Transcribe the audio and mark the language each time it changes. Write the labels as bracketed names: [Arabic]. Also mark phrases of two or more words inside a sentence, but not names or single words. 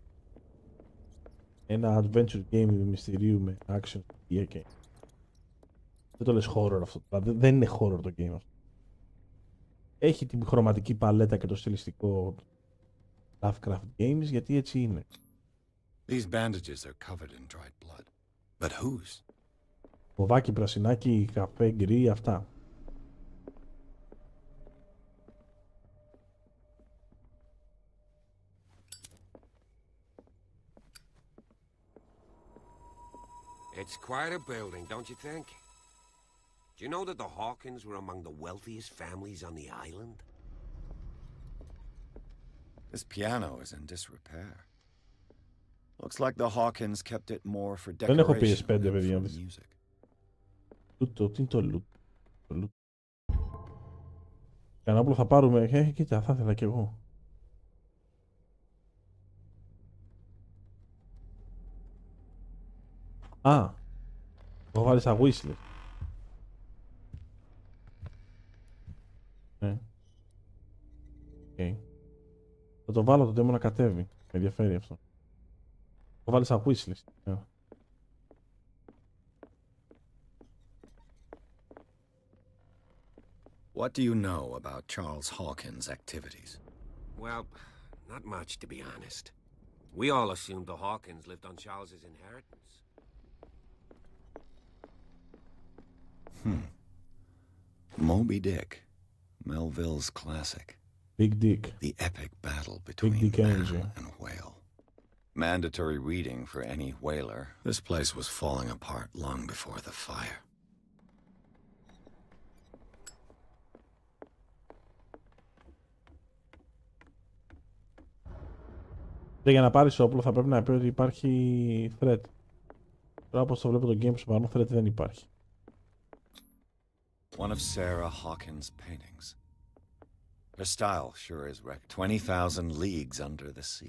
[Greek] Ένα [English] adventure game [Greek] μυστηρίου με action και... Δεν το λες horror αυτό. Δεν είναι horror το game αυτό. Έχει την χρωματική παλέτα και το στιλιστικό Lovecraft games, γιατί έτσι είναι. [English] These bandages are covered in dried blood. But whose? [Greek] Μοβάκι, πρασινάκι, καφέ, γκρι, αυτά. [English] It's quite a building, don't you think? Do you know that the Hawkins were among the wealthiest families on the island? This piano is in disrepair. Looks like the Hawkins kept it more for decoration than for music. [Greek] Λούτο, τι είναι το λούτο. Κανένα θα πάρουμε. Κοίτα, θα ήθελα κι εγώ. Α, το βάλεις στα wishlist. Ναι. Okay. Θα το βάλω το demo να κατέβει. Με ενδιαφέρει αυτό. Το βάλεις στα wishlist. Yeah. [English] What do you know about Charles Hawkins' activities? Well, not much, to be honest. We all assumed the Hawkins lived on Charles's inheritance. Moby Dick, Melville's classic. Big Dick. The epic battle between man and whale. Mandatory reading for any whaler. This place was falling apart long before the fire. [Greek] Για να πάρεις όπλο θα πρέπει να πει ότι υπάρχει threat. Τώρα όπως το βλέπω το game στο παρόν threat δεν υπάρχει. [English] One of Sarah Hawkins' paintings. Her style sure is 20,000 leagues under the sea.